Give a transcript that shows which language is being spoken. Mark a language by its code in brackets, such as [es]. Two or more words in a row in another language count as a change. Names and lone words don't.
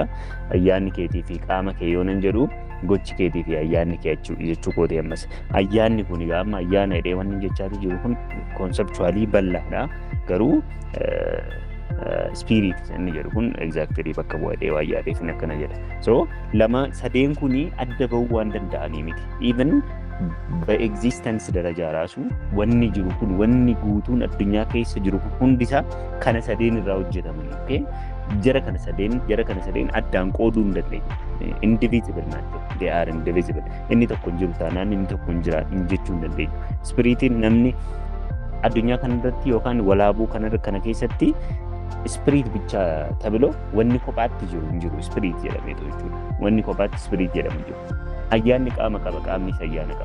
[om] Ayyaanni keetii fi qaama kee yoo nan jedhu gochi keetii fi ayyaanni kee jechuu kootee ammas ayyaanni kun egaa amma ayyaana jedhee wanni jechaatu jiru kun konseptuwaalii bal'aadha. Garuu spirit inni jedhu kun exactly bakka bu'ee waa yaadeef akkana jedha. So lama sadeen kuni adda bahuu waan danda'anii miti. Even [am] በኤግዚስተንስ ደረጃ ራሱ [om] wanni jiru kun wanni guutuun addunyaa keessa jiru kun hundisaa kana sadeen irraa hojjetamani. Okay, jara kana sadeen addaan qooduu hin dandeenye. Indivisible naachuu, [en] they are indivisible. [om] Inni tokko hin jiru taanaan inni tokko hin jiraatu jechuu hin dandeenyu. Spiritiin namni addunyaa kanarratti yookaan walaabuu kana keessatti spirit bicha tabilo wanni kophaatti jiru hin jiru spirit jedhameetu jechuudha. Wanni kophaatti spirit jedhamu jiru. Ayyaanni qaama qaba, qaamni ayyaana qaba.